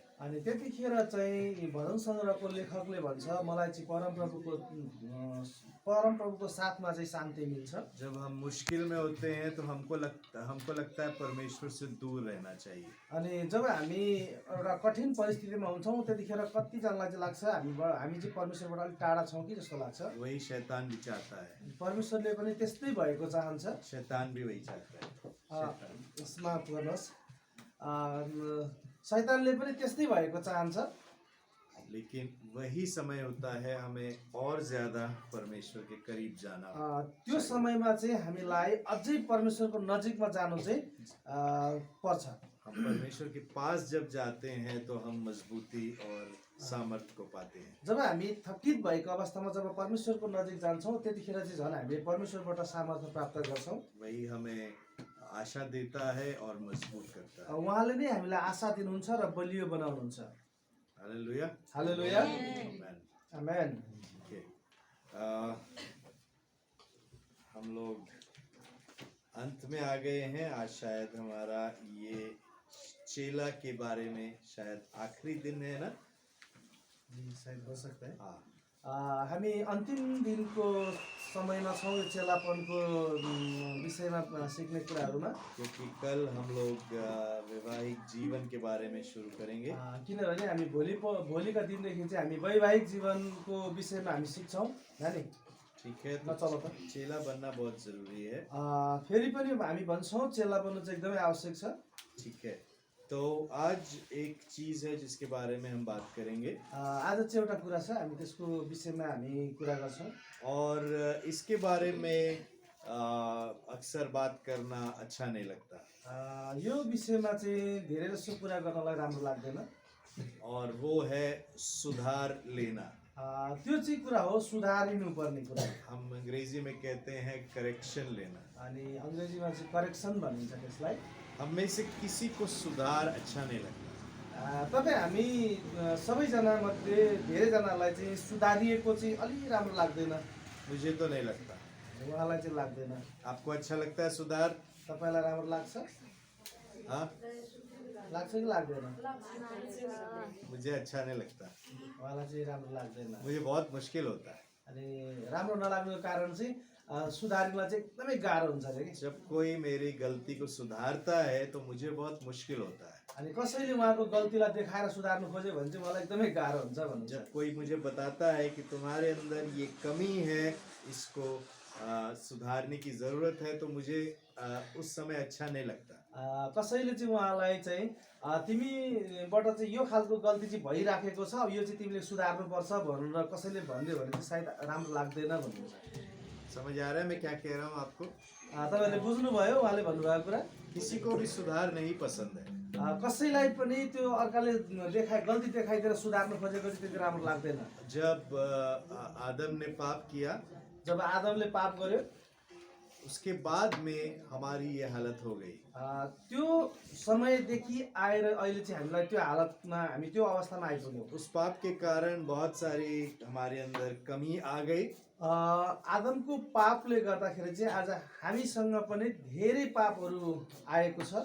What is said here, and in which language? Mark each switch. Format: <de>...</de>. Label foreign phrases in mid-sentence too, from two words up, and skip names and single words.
<ne>अनि त्यतिखेर चाहिँ भजन सङ्ग्रहको लेखकले भन्छ मलाई चाहिँ परमप्रभुको साथमा चाहिँ शान्ति मिल्छ।</ne> <hi>जब हम मुश्किल में होते हैं तो हमको लगता है परमेश्वर से दूर रहना चाहिए।</hi> <ne>अनि जब हामी एउटा कठिन परिस्थितिमा हुन्छौँ त्यतिखेर कतिजनालाई चाहिँ लाग्छ हामी चाहिँ परमेश्वरबाट अलिक टाढा छौँ कि जस्तो लाग्छ।</ne> <hi>वही शैतान भी चाहता है,</hi> <ne>परमेश्वरले पनि त्यस्तै भएको चाहन्छ।</ne> <hi>शैतान भी वही चाहता है।</hi> <ne>समाप्त गर्नुहोस्। शैतानले पनि त्यस्तै भएको चाहन्छ।</ne> <hi>लेकिन वही समय होता है हमें और ज्यादा परमेश्वर के करीब जाना।</hi> <ne>त्यो समयमा चाहिँ हामीलाई अझै परमेश्वरको नजिकमा जानु चाहिँ पर्छ।</ne> <hi>हम परमेश्वर के पास जब जाते हैं तो हम मजबूती और सामर्थ्य को पाते हैं।</hi> <ne>जब हामी थकित भएको अवस्थामा जब परमेश्वरको नजिक जान्छौँ त्यतिखेर चाहिँ झन् हामीले परमेश्वरबाट सामर्थ्य प्राप्त गर्छौँ।</ne> <hi>वही हमें आशा देता है और मजबूत करता है।</hi> <ne>उहाँले नै हामीलाई आशा दिनुहुन्छ र बलियो बनाउनुहुन्छ। हालेलुया, हालेलुया, आमेन, आमेन।</ne> <hi>हम लोग अंत में आ गए हैं। आज शायद हमारा ये चेला के बारे में शायद आखिरी दिन है ना? सायद हो सकता है। हाँ,</hi> <ne>हामी अन्तिम दिनको समयमा छौँ यो चेलापनको विषयमा सिक्ने कुराहरूमा।</ne> <hi>क्योंकि कल हम लोग वैवाहिक जीवन के बारे में शुरू करेंगे।</hi> <ne>किनभने हामी भोलिका दिनदेखि चाहिँ हामी वैवाहिक जीवनको विषयमा हामी सिक्छौँ। नानी</ne> <hi>ठीक है,</hi> <ne>ल चलो त।</ne> <hi>चेला बनना बहुत जरूरी है।</hi> <ne>फेरि पनि हामी भन्छौँ चेला बन्नु चाहिँ एकदमै आवश्यक छ।</ne> <hi>ठीक है, तो आज एक चीज है जिसके बारे में हम बात करेंगे।</hi> <ne>आज चाहिँ एउटा कुरा छ, हामी त्यसको विषयमा हामी कुरा गर्छौँ।</ne> <hi>और इसके बारे में अक्सर बात करना अच्छा नहीं लगता।</hi> <ne>यो विषयमा चाहिँ धेरै जसो कुरा गर्नलाई राम्रो लाग्दैन।</ne> <hi>और वो है सुधार लेना।</hi> <ne>त्यो चाहिँ कुरा हो सुधारिनु पर्ने कुरा।</ne> <hi>हम अंग्रेजी में कहते हैं करेक्शन लेना।</hi> <ne>अनि अङ्ग्रेजीमा चाहिँ करेक्सन भनिन्छ त्यसलाई।</ne> <hi>हम में से किसी को सुधार अच्छा नहीं लगता।</hi> <ne>तपाईँ हामी सबैजना मध्ये धेरैजनालाई चाहिँ सुधारिएको चाहिँ अलि राम्रो लाग्दैन।</ne> <hi>मुझे तो नहीं लगता।</hi> <ne>उहाँलाई चाहिँ लाग्दैन।</ne> <hi>आपको अच्छा लगता है सुधार?</hi> <ne>तपाईँलाई राम्रो लाग्छ? हाँ, लाग्छ कि लाग्दैन?</ne> <hi>मुझे अच्छा नहीं लगता।</hi> <ne>उहाँलाई चाहिँ राम्रो लाग्दैन।</ne> <hi>मुझे बहुत मुश्किल होता है।</hi> <ne>अनि राम्रो नलाग्नुको कारण चाहिँ सुधार्न चाहिँ एकदमै गाह्रो हुन्छ अरे कि।</ne> <hi>जब कोई मेरी गलती को सुधारता है तो मुझे बहुत मुश्किल होता है।</hi> <ne>अनि कसैले उहाँको गल्तीलाई देखाएर सुधार्नु खोज्यो भने चाहिँ मलाई एकदमै गाह्रो हुन्छ भन्नुहुन्छ।</ne> <hi>जब कोई मुझे बताता है कि तुम्हारे अंदर ये कमी है, इसको सुधारने की जरूरत है, तो मुझे उस समय अच्छा नहीं लगता।</hi> <ne>कसैले चाहिँ उहाँलाई चाहिँ तिमीबाट चाहिँ यो खालको गल्ती चाहिँ भइराखेको छ, यो चाहिँ तिमीले सुधार्नुपर्छ भनेर कसैले भनिदियो भने चाहिँ सायद राम्रो लाग्दैन भन्नुहुन्छ।</ne> <hi>समझ आ रहा है मैं क्या कह रहा हूँ आपको?</hi> <ne>तपाईँहरूले बुझ्नुभयो उहाँले भन्नुभएको कुरा?</ne> <hi>किसी को भी सुधार नहीं पसंद है।</hi> <ne>कसैलाई पनि त्यो अर्काले गल्ती देखाइदिएर सुधार्नु खोजेको चाहिँ त्यति राम्रो लाग्दैन।</ne> <hi>जब आदम ने पाप किया,</hi> <ne>जब आदमले पाप गर्यो,</ne> <hi>उसके बाद में हमारी ये हालत हो गई।</hi> <ne>त्यो समयदेखि आएर अहिले चाहिँ हामीलाई त्यो हालतमा हामी त्यो अवस्थामा आइपुग्यौँ।</ne> <hi>उस पाप के कारण बहुत सारी हमारे अंदर कमी आ गई।</hi> <ne>आदमको पापले गर्दाखेरि चाहिँ आज हामीसँग पनि धेरै पापहरू आएको छ।</ne>